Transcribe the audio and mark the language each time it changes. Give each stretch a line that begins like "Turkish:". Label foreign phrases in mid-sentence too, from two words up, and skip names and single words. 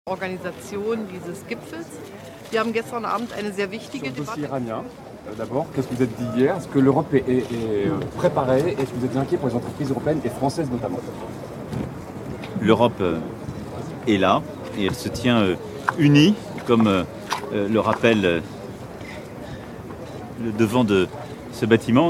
German: Organisation dieses Gipfels. Wir haben gestern Abend eine sehr wichtige
French: Sur le
German: Debatte.
French: dossier iranien, d'abord, qu'est-ce que vous êtes dit hier? Est-ce que l'Europe est préparée? Est-ce que vous êtes inquiet pour les entreprises européennes et françaises notamment? L'Europe est là et elle se tient unie, comme le rappelle le devant de ce bâtiment.